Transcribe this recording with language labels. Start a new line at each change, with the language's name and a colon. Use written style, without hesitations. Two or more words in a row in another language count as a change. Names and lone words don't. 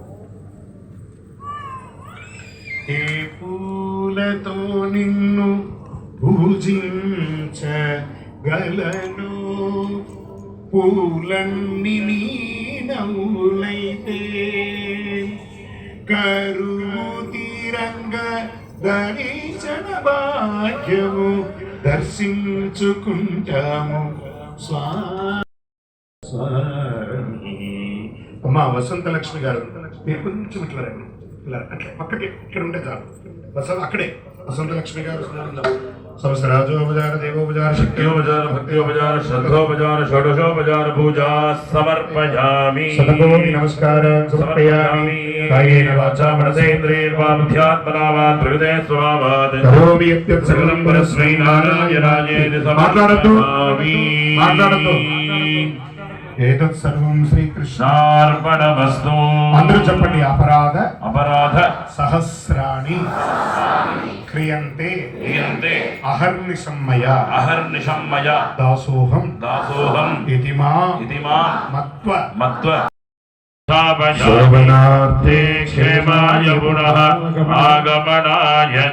Telugu: ఏ పూలతో నిన్ను పూజించగలను, పూలన్నీ నీ నవ్వులైతే కరువు తీరంగా దర్శన భాగ్యము దర్శించుకుంటాము స్వామి. అమ్మా వసంతలక్ష్మి గారు, మీరు కొంచెం ఇట్లా రండి, ఇలా అట్లా పక్కకి ఇక్కడ ఉంటే చాలు. అక్కడే వసంతలక్ష్మి గారు
Sanskrit: सहस्राजोपचार देवोपचार शक्योपचार भक्त्योपचार श्रद्धोपचार षोडशोपचार पूजा समर्पयामि. शतकोटि नमस्कार समर्पयामि. कायेन वाचा मनसेन्द्रियैर्वा बुद्ध्यात्मना वा त्रिविधे स्वभावात् करोमि यत् सकलं परस्मै नारायणायेति समर्पयामि. ఏతత్ సర్వం శ్రీకృష్ణార్పణమస్తు.
Telugu: అందరూ చెప్పండి.
Sanskrit: అపరాధ సహస్రాణి క్రియంతే అహర్నిశం మయా దాసోహం ఇతి మాం మత్వ శోభనార్థే క్షేమాయ పునః ఆగమనాయ చ.